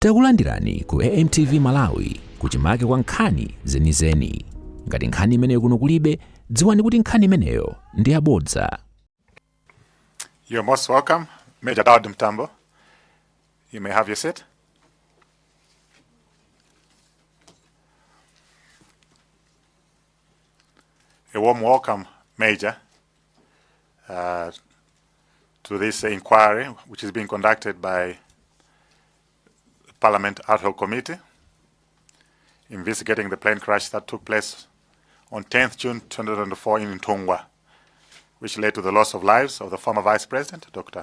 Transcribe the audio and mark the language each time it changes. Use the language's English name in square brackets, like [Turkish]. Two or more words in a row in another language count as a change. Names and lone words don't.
[Nyanja] Takulandirani ku AMTV Malawi kuchimake kwa nkhani zenizeni. Ngati nkhani imeneyo kuno kulibe, dziwani kuti nkhani imeneyo ndi yabodza. [English] You're most welcome, Major Daud Mtamba. You may have your seat. A warm welcome, Major, to this inquiry, which is being conducted by the Parliament Ad Hoc Committee, investigating the plane crash that took place on 10th June 2024 in Ntongwa, which led to the loss of lives of the former Vice President, Dr.